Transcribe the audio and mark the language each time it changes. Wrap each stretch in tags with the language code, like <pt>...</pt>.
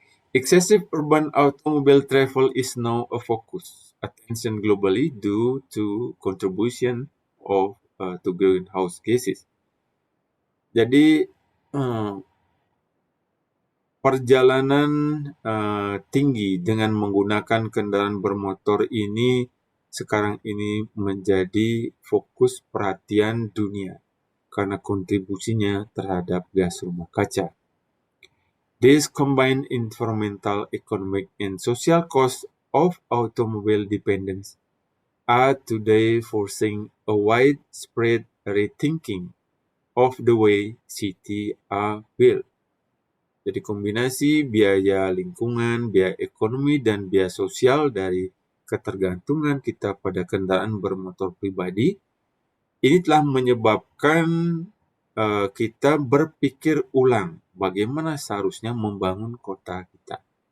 <en>Excessive urban automobile travel is now a focus attention globally due to contribution to greenhouse gases.</en> <id>Jadi perjalanan tinggi dengan menggunakan kendaraan bermotor ini sekarang ini menjadi fokus perhatian dunia karena kontribusinya terhadap gas rumah kaca.</id> <en>These combined environmental, economic, and social costs of automobile dependence are today forcing a widespread rethinking of the way cities are built.</en> <id>Jadi kombinasi biaya lingkungan, biaya ekonomi, dan biaya sosial dari ketergantungan kita pada kendaraan bermotor pribadi, ini telah menyebabkan kita berpikir ulang bagaimana seharusnya membangun kota kita.</id>